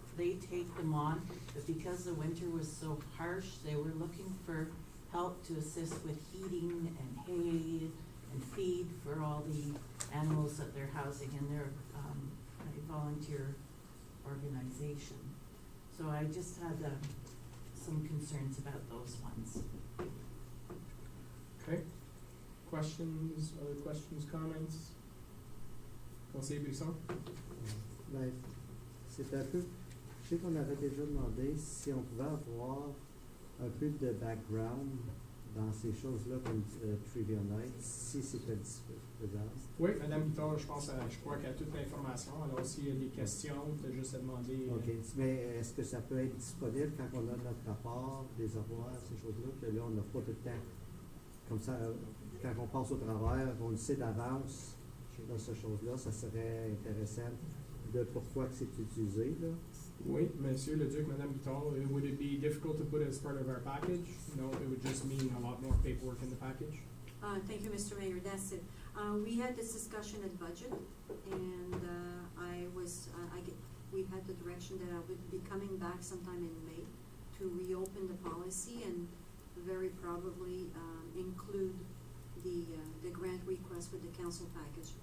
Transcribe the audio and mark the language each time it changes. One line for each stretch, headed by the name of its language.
English: they take them on, but because the winter was so harsh, they were looking for help to assist with heating and hay and feed for all the animals that they're housing, and they're, a volunteer organization. So I just had, some concerns about those ones. Okay. Questions, other questions, comments? Conseiller Brisson?
French: Ben, c'est un peu, je sais qu'on avait déjà demandé si on pouvait avoir un peu de background dans ces choses-là comme Trivia Night, si c'était faisable. Oui, Madame Guitard, je crois qu'elle a toute l'information. Alors, s'il y a des questions, tu as juste à demander. OK. Mais est-ce que ça peut être disponible quand on a notre rapport, des avoirs, ces choses-là, que là, on n'a pas tout le temps. Comme ça, quand on passe au travers, on le sait d'avance dans ces choses-là, ça serait intéressant de pourquoi que c'est utilisé, là.
English: Oui, Monsieur le Duc, Madame Guitard, would it be difficult to put it as part of our package? No, it would just mean a lot more paperwork in the package. Thank you, Mr. Mayor, that's it. We had this discussion at budget, and we had the direction that I would be coming back sometime in May to reopen the policy and very probably include the grant request with the council package.